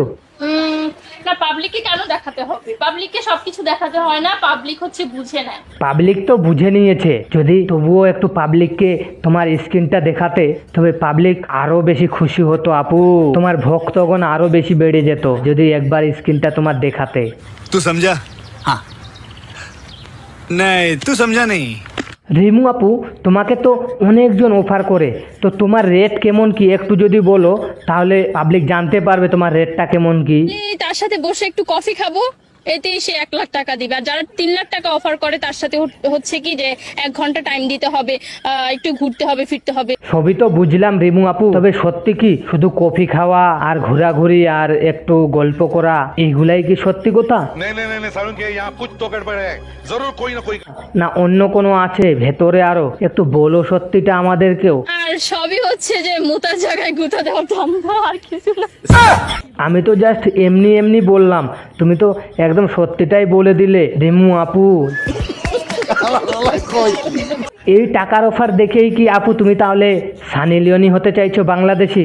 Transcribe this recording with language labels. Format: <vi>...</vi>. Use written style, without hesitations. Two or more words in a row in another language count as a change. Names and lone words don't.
<bn>না, পাবলিককে কেন দেখাতে হবে? পাবলিককে সবকিছু দেখাতে হয় না, পাবলিক হচ্ছে বুঝে নেয়। পাবলিক তো বুঝে নিয়েছে, যদি তবুও একটু পাবলিককে তোমার স্কিনটা দেখাতে তবে পাবলিক আরো বেশি খুশি হতো আপু, তোমার ভক্তগণ আরো বেশি বেড়ে যেত যদি একবার স্কিনটা তোমার দেখাতে।</bn> <hi>तू समझा? हाँ नहीं तू समझा नहीं।</hi> <bn>রিমু আপু তোমাকে তো অনেকজন অফার করে, তো তোমার রেট কেমন কি একটু যদি বলো তাহলে পাবলিক জানতে পারবে তোমার রেটটা কেমন কি। তার সাথে বসে একটু কফি খাবো, এতেই সে 1 লাখ টাকা দিবে। আর যারা 3 লাখ টাকা অফার করে তার সাথে হচ্ছে কি যে 1 ঘন্টা টাইম দিতে হবে, একটু ঘুরতে হবে, ফিরতে হবে। সবই তো বুঝলাম রিমু আপু, তবে সত্যি কি শুধু কফি খাওয়া আর ঘোরাঘুরি আর একটু গল্প করা এইগুলাই কি সত্যি কথা?</bn> <hi>नहीं सारुण के यहाँ कुछ तो गड़बड़ है, जरूर कोई ना कोई।</hi> <bn>না অন্য কোনো আছে ভেতরে আরো? একটু বলো সত্যিটা আমাদেরকেও। আর সবই হচ্ছে যে মুতার জায়গায় গুতা দেওয়া ধান্দা, আর কিছু না। আমি তো জাস্ট এমনি বললাম, তুমি তো একদম সত্যিটাই বলে দিলে রিমু আপু। এই টাকার অফার দেখেই কি আপু তুমি তাহলে সানি লিওনই হতে চাইছো বাংলাদেশি?</bn>